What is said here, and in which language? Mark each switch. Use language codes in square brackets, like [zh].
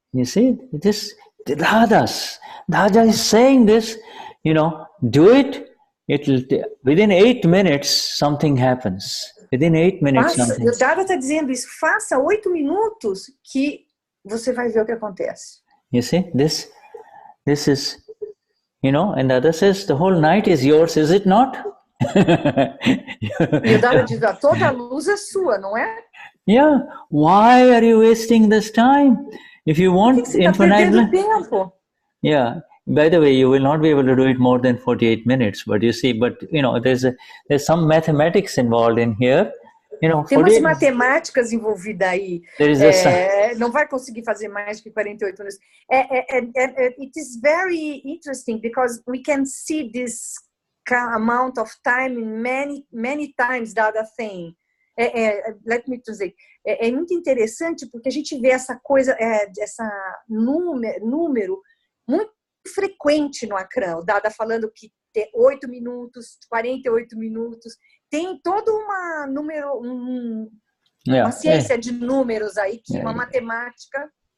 [en] You see, Dada is saying this. Do it. Within 8 minutes, something happens. Within 8 minutes, something. [pt] O Dada está dizendo isso. Faça 8 minutos que você vai ver o que acontece. [en] You see, this is, and Dada says the whole night is yours, is it not? [pt] E o Dada diz, toda a luz é sua, não é? [en] Yeah, why are you wasting this time? If you want infinite bliss, yeah. By the way, you will not be able to do it more than 48 minutes. But you see, there's some mathematics involved in here. [pt] Tem umas matemáticas envolvidas aí. Não vai conseguir fazer mais que 48 minutos. [en] It is very interesting because we can see this amount of time in many times the other thing. Let me say, [pt] é muito interessante porque a gente vê essa coisa, essa número muito frequente no Akram. O Dada falando que tem 8 minutos, 48 minutos. Tem todo uma ciência de números aí, uma matemática.